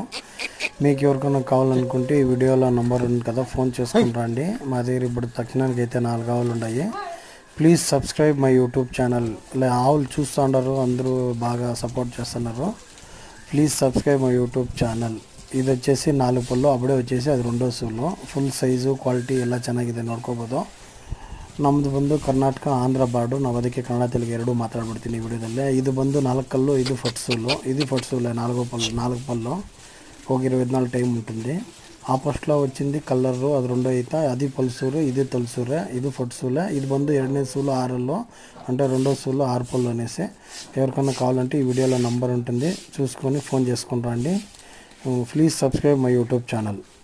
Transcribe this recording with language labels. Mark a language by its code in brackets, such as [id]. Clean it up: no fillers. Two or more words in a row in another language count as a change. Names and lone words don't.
[te] మీకు ఎవరికైనా కావాలనుకుంటే ఈ వీడియోలో నంబర్ ఉంది కదా, ఫోన్ చేసుకుని రండి. మా దగ్గర ఇప్పుడు తక్షణానికి అయితే 4 ఆవులు ఉన్నాయి. [en] Please subscribe my YouTube channel. [te] ఇలా ఆవులు చూస్తూ ఉండరు, అందరూ బాగా సపోర్ట్ చేస్తున్నారు. [en] Please subscribe my YouTube channel. [kn] ಇದು వచ్చేసి 4 ಪಲ್ಲು, ಅಬಡೆ వచ్చేసి ಅದು 2 ಸೂಲು. ಫುಲ್ ಸೈಜು ಕ್ವಾಲಿಟಿ ಎಲ್ಲ ಚೆನ್ನಾಗಿದೆ, ನೋಡ್ಕೋಬೋದು. ನಮ್ಮದು ಬಂದು ಕರ್ನಾಟಕ ಆಂಧ್ರ ಬಾರ್ಡು. ನಾವು ಅದಕ್ಕೆ ಕನ್ನಡ ತೆಲುಗು ಎರಡೂ ಮಾತಾಡ್ಬಿಡ್ತೀನಿ ಈ ವಿಡಿಯೋದಲ್ಲಿ. ಇದು ಬಂದು [te] 4 కళ్ళు, ఇది ఫట్సూలు. ఇది ఫట్సూలే, 4 పళ్ళు ఒక 24 టైం ఉంటుంది. ఆపోస్ట్లో వచ్చింది కలరు, అది 2 అయితే అది పల్సూరు, ఇది తొలసూరే, ఇది ఫట్సూలే. ఇది ಬಂದು 2ನೇ సూలు 6 అంటే 2వ సూలు 6 పళ్ళు అనేసి. ఎవరికన్నా కావాలంటే ఈ వీడియోలో నంబర్ ఉంటుంది, చూసుకొని ఫోన్ చేసుకుని రండి. [en] Please subscribe my YouTube channel.